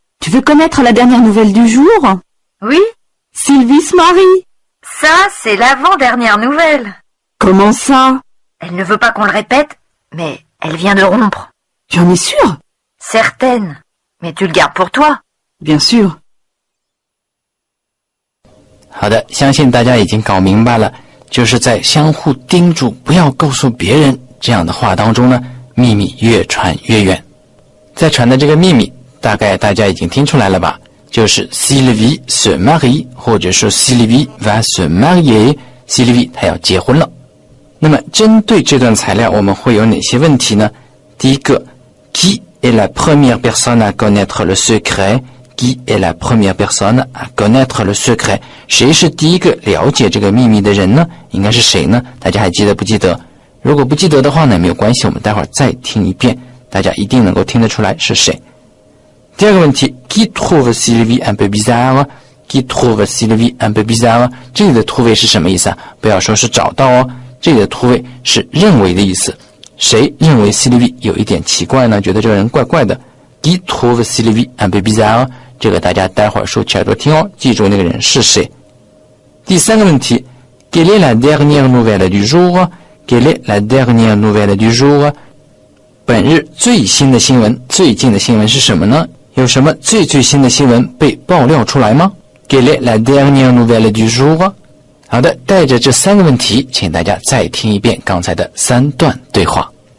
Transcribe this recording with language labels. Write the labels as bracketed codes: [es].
[fr] Tu veux connaître la dernière nouvelle du jour? Oui, Sylvie se marie. ça c'est l'avant-dernière nouvelle. Comment ça? Elle ne veut pas qu'on le répète, mais elle vient de rompre. Tu en es sûre? Certaine. Mais tu le gardes pour toi. Bien sûr. [zh] 好的，相信大家已经搞明白了，就是在相互叮嘱不要告诉别人这样的话当中呢，秘密越传越远。在传的这个秘密，大概大家已经听出来了吧？就是 [fr] Sylvie se marie， [zh] 或者说 [fr] Sylvie va se marier， [zh] Sylvie 她要结婚了。那么针对这段材料，我们会有哪些问题呢？第一个 [fr] ，Qui est la première personne à connaître le secret？Qui est la première personne à connaître le secret？ [zh] 谁是第一个了解这个秘密的人呢？应该是谁呢？大家还记得不记得？如果不记得的话呢，没有关系，我们待会儿再听一遍，大家一定能够听得出来是谁。第二个问题 [fr] ，Qui trouve Sylvie un peu bizarre？Qui trouve Sylvie un peu bizarre？ [zh] 这里的 trouve 是什么意思啊？不要说是找到哦，这里的 trouve 是认为的意思。谁认为 Sylvie 有一点奇怪呢？觉得这个人怪怪的 ？ [fr] Qui trouve Sylvie un peu bizarre？ [zh] 这个大家待会儿竖起耳朵听哦，记住那个人是谁。第三个问题 ， [fr] Quelle est la dernière nouvelle du jour？ Quelle est la dernière nouvelle du jour？ [zh] 本日最新的新闻，最近的新闻是什么呢？有什么最新的新闻被爆料出来吗？ [fr] Quelle est la dernière nouvelle du jour？ [zh] 好的，带着这3个问题，请大家再听一遍刚才的3段对话。